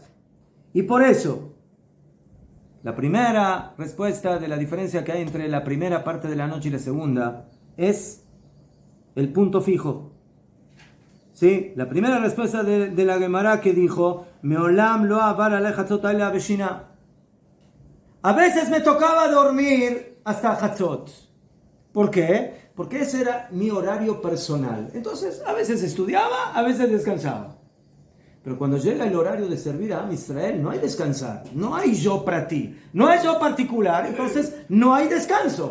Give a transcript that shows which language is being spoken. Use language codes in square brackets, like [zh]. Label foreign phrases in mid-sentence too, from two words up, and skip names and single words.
[es] Y por eso, la primera respuesta de la diferencia que hay entre la primera parte de la noche y la segunda es el punto fijo. ¿Sí? La primera respuesta de la Gemara que dijo: [he] מעולם לא עבר עלי חצות הלילה בשינה. [es] A veces me tocaba dormir hasta Hatzot. ¿Por qué? Porque ese era mi horario personal. Entonces, a veces estudiaba, a veces descansaba. Pero cuando llega el horario de servir a [he] עם ישראל, [es] no hay descansar, no hay yo para ti, no hay yo particular, entonces no hay descanso.